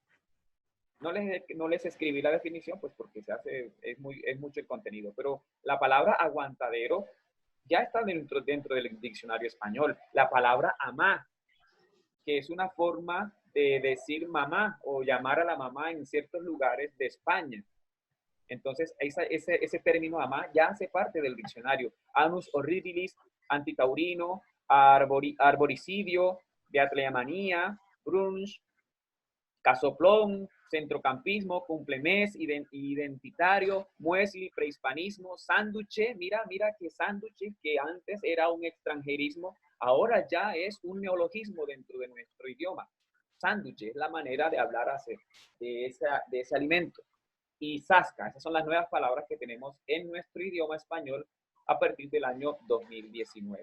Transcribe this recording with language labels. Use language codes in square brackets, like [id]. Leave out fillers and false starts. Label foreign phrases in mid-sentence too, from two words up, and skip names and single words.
[es] No les escribí la definición, pues porque es mucho el contenido, pero la palabra aguantadero ya está dentro del diccionario español. La palabra amá, que es una forma de decir mamá o llamar a la mamá en ciertos lugares de España. Entonces, ese término amá ya hace parte del diccionario. [la] Anus horribilis, [es] antitaurino, arboricidio, beatlemanía, brunch, casoplón, centrocampismo, cumplemés, identitario, muesli, prehispanismo, sánduche. Mira que sánduche, que antes era un extranjerismo, ahora ya es un neologismo dentro de nuestro idioma. Sánduche es la manera de hablar de ese alimento. Y zasca, esas son las nuevas palabras que tenemos en nuestro idioma español a partir del año 2019.